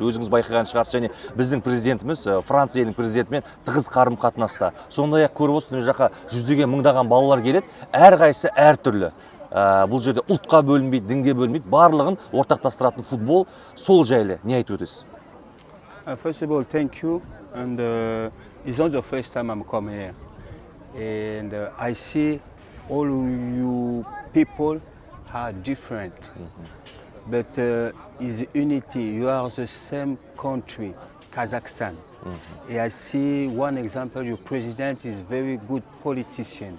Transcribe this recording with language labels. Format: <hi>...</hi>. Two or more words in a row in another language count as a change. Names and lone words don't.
<kk>Өзіңіз байқаған шығарсыз, және біздің президентіміз Франция елінің президентімен тығыз қарым-қатынаста. Сондай-ақ көріп отырсыз, мына жаққа жүздеген мыңдаған балалар келеді, әрқайсысы әртүрлі. Бұл жерде ұлтқа бөлінбейді, дінге бөлінбейді, барлығын ортақтастыратын футбол. Сол жайлы не айтып өтесіз?</kk> <en>First of all, thank you. And it's not the first time I'm coming here. And I see all you people are different. But it's unity. You are the same country, Kazakhstan. And I see one example, your president is very good politician.</en>